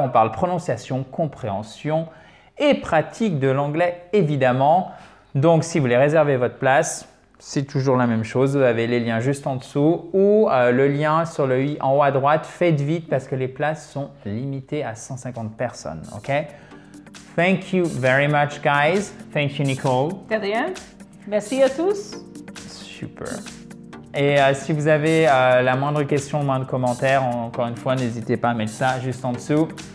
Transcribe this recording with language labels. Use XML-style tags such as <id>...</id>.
<fr>On parle prononciation, compréhension et pratique de l'anglais évidemment. Donc si vous voulez réserver votre place, c'est toujours la même chose. Vous avez les liens juste en dessous ou le lien sur le i en haut à droite. Faites vite parce que les places sont limitées à 150 personnes. OK?</fr> <en>Thank you very much, guys. Thank you, Nicole.</en> <fr>De rien. Merci à tous. Super. Et si vous avez la moindre question, le moindre commentaire, encore une fois, n'hésitez pas à mettre ça juste en dessous.</fr>